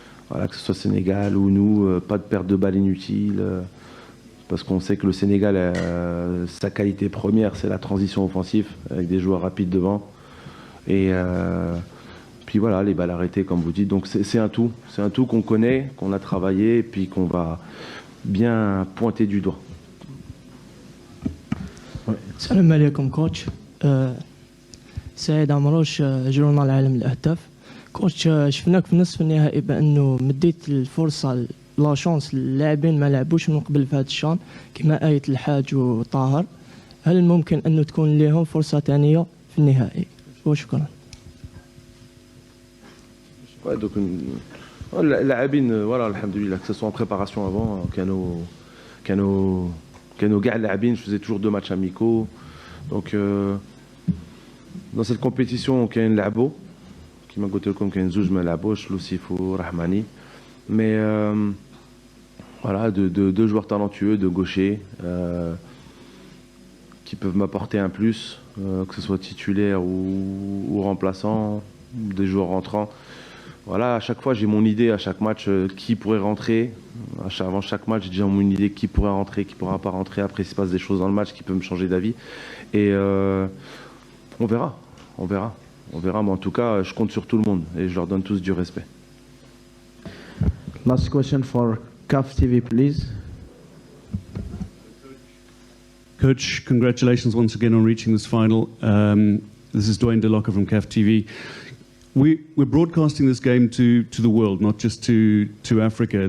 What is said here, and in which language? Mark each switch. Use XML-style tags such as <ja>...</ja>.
<fr>Voilà, que ce soit Sénégal ou nous, pas de perte de balles inutile, parce qu'on sait que le Sénégal, sa qualité première, c'est la transition offensive, avec des joueurs rapides devant. Et puis voilà, les balles arrêtées, comme vous dites. Donc c'est un tout qu'on connaît, qu'on a travaillé, et puis qu'on va bien pointer du doigt.</fr> <ar>Salam alaikum coach. سعيد عمروش جورنال عالم الأهداف. كوتش شفناك في نصف النهائي بأنه مديت الفرصة لا شانس اللاعبين ما لعبوش من قبل في هذا الشان كما آية الحاج وطاهر. هل ممكن أنه تكون لهم فرصة ثانية في النهائي؟ وشكرا.</ar> <fr>Ouais, donc اللاعبين voilà alhamdoulilah que ce soit en préparation avant</fr> <ar>كانوا كاع اللاعبين.</ar> <fr>Je faisais toujours 2 matchs amicaux. Donc dans cette compétition</fr> <ar>كاين لعبوا كما قلت لكم كاين 2 ما لعبوش لوسيف ورحماني.</ar> <fr>Mais voilà, deux joueurs talentueux, de gauchers qui peuvent m'apporter un plus, que ce soit titulaire ou remplaçant, des joueurs rentrants. Voilà, à chaque fois j'ai mon idée à chaque match qui pourrait rentrer. Avant chaque match j'ai déjà mon idée qui pourrait rentrer, qui pourra pas rentrer. Après il se passe des choses dans le match qui peuvent me changer d'avis. Et on verra. Mais en tout cas je compte sur tout le monde et je leur donne tous du respect.</fr> <en>Last question for CAF TV, please. Coach, congratulations once again on reaching this final. This is Dwayne DeLocca from CAF TV. we're broadcasting this game to the world, not just to Africa.</en>